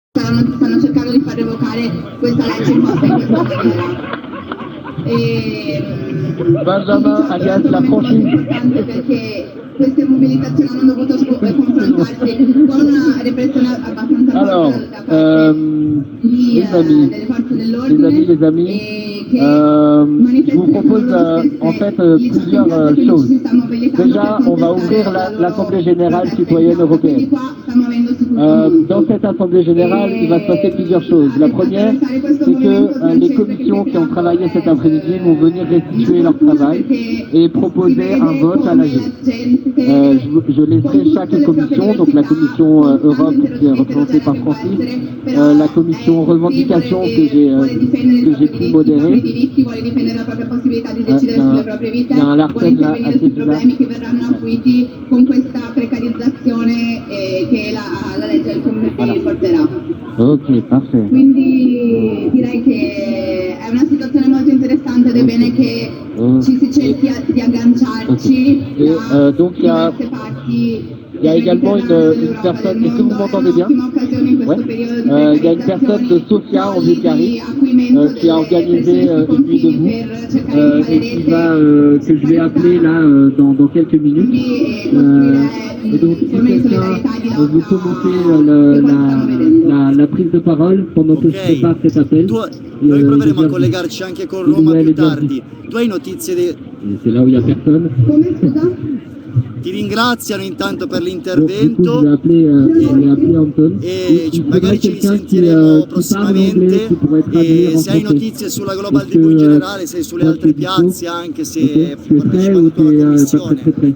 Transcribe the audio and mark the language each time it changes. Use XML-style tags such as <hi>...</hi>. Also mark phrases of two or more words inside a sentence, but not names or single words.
<it>stanno cercando di far revocare questa legge imposta in questa maniera. Benjamin alias la franchise. Importante perché queste mobilitazioni hanno dovuto confrontarsi con una repressione abbastanza</it> <fr>Alors, les amis, je vous propose en fait plusieurs choses. Déjà, on va ouvrir l'Assemblée Générale Citoyenne Européenne. Dans cette Assemblée Générale, il va se passer plusieurs choses. La première, c'est que les commissions qui ont travaillé cet après-midi vont venir restituer leur travail et proposer un vote à l'AG. Je laisserai chaque commission, donc la commission Europe qui est représentée par Francis, la commission revendication que j'ai pu modérer. Il y a un Larsen là, à ce là.</fr> <it>Che verranno acuiti con questa precarizzazione che la legge del comune porterà.</it> <fr>Ok, parfait.</fr> <it>Quindi direi che è una situazione molto interessante ed è bene che ci si cerchi di agganciarci da diverse parti.</it> <fr>Il y a également une personne, est-ce que vous m'entendez bien? Ouais. Il y a une personne de Sofia en Bulgarie qui a organisé une nuit debout et qui va, que je vais appeler là dans quelques minutes. Et donc si quelqu'un veut commenter la prise de parole pendant que je prépare cet appel.</fr> <it>Noi proveremo a collegarci anche con Roma più tardi. Tu hai notizie di...</it> <fr>C'est là où il n'y a personne.</fr> <it>Ti ringraziano intanto per l'intervento e magari ci risentiremo prossimamente e se hai notizie sulla Global Debout in generale, se sulle altre piazze anche, se partecipando alla commissione.</it>